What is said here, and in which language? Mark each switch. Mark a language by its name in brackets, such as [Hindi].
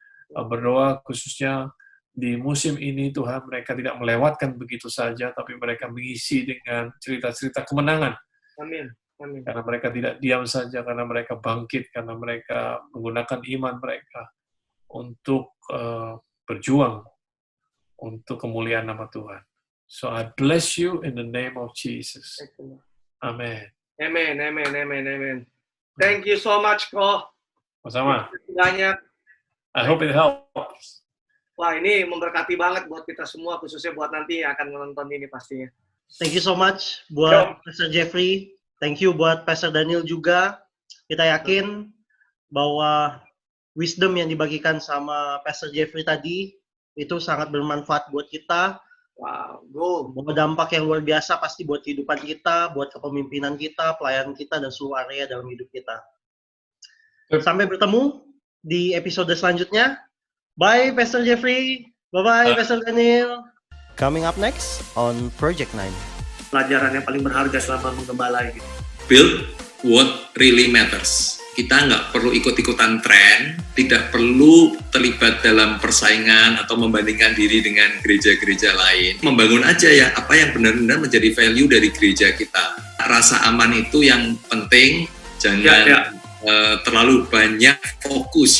[Indonesian] Berdoa khususnya di musim ini, Tuhan, mereka tidak melewatkan begitu saja, tapi mereka mengisi dengan cerita-cerita kemenangan. Amin. Karena mereka tidak diam saja, karena mereka bangkit, karena mereka menggunakan iman mereka untuk berjuang untuk kemuliaan nama Tuhan. [English] So I bless you in the name of Jesus. Amen. Amen. Thank you so much, kok. [Indonesian] Sama. Banyak. [English] I hope it helps. [Indonesian] Wah, ini memberkati banget buat kita semua, khususnya buat nanti yang akan menonton ini pastinya. [English] Thank you so much buat Pastor Jeffrey. Thank you buat Pastor Daniel juga. [Indonesian] Kita yakin bahwa wisdom yang dibagikan sama Pastor Jeffrey tadi itu sangat bermanfaat buat kita. [English] Wow, go. [Indonesian] Bawa dampak yang luar biasa pasti buat kehidupan kita, buat kepemimpinan kita, pelayanan kita, dan seluruh area dalam hidup kita. Sampai bertemu di episode selanjutnya. [English] Bye, Pastor Jeffrey. Bye-bye, Pastor Daniel. Coming up next on Project 9. [Indonesian] Pelajaran yang paling berharga selama menggembala ini. [English] Build what really matters. [Indonesian] Kita nggak perlu ikut-ikutan tren, tidak perlu terlibat dalam persaingan atau membandingkan diri dengan gereja-gereja lain. Membangun aja ya, apa yang benar-benar menjadi value dari gereja kita. Rasa aman itu yang penting, jangan terlalu banyak fokus.